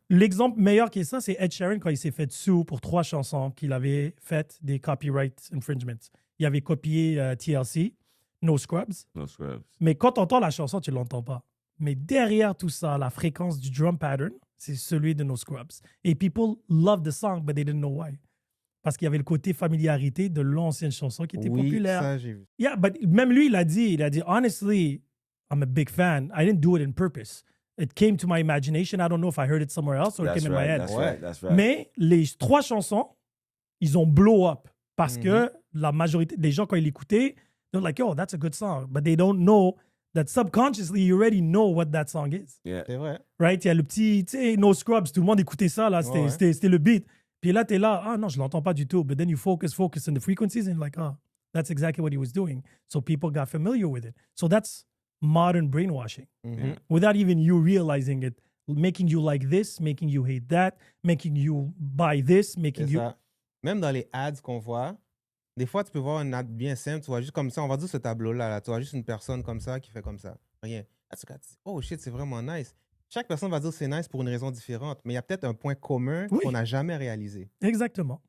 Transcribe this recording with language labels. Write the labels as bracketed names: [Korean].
[French] L'exemple meilleur qui est ça, c'est Ed Sheeran quand il s'est fait sue pour 3 chansons qu'il avait faites des copyright infringements. Il avait copié TLC, No Scrubs. [English] No scrubs. [French] Mais quand tu entends la chanson, tu ne l'entends pas. Mais derrière tout ça, la fréquence du drum pattern, c'est celui de No Scrubs. [English] Et people love the song, but they didn't know why. [French] Parce qu'il y avait le côté familiarité de l'ancienne chanson qui était Oui, populaire. ça, j'ai vu. [English] Yeah, but [French] même lui, il a dit, [English] honestly, I'm a big fan. I didn't do it on purpose. It came to my imagination. I don't know if I heard it somewhere else or it That's came in my right. head. That's [French] Ouais. [English] right. That's right. [French] Mais les 3 chansons, ils ont [English] blow up. [French] Parce Mhm. que la majorité des gens, quand ils l'écoutaient, [English] they're like, oh, that's a good song. But they don't know that subconsciously, you already know what that song is. Yeah. [French] C'est vrai. Right? Il y a le petit, tu sais, No Scrubs, tout le monde écoutait ça, là, Ouais. c'était le beat. Puis là, t'es là, ah non, je l'entends pas du tout. [English] But then you focus on the frequencies and you're like, oh, that's exactly what he was doing. So people got familiar with it. So that's modern brainwashing. Mhm. Yeah. Without even you realizing it, making you like this, making you hate that, making you buy this, making [French] C'est [English] you... [French] ça. Même dans les ads qu'on voit, des fois, tu peux voir une ad bien simple. Tu vois juste comme ça, on va dire ce tableau-là. Là, tu vois juste une personne comme ça qui fait comme ça. Rien. Là, tu regardes, tu dis, oh shit, c'est vraiment nice. Chaque personne va dire c'est nice pour une raison différente, mais il y a peut-être un point commun Oui. qu'on n'a jamais réalisé. Exactement.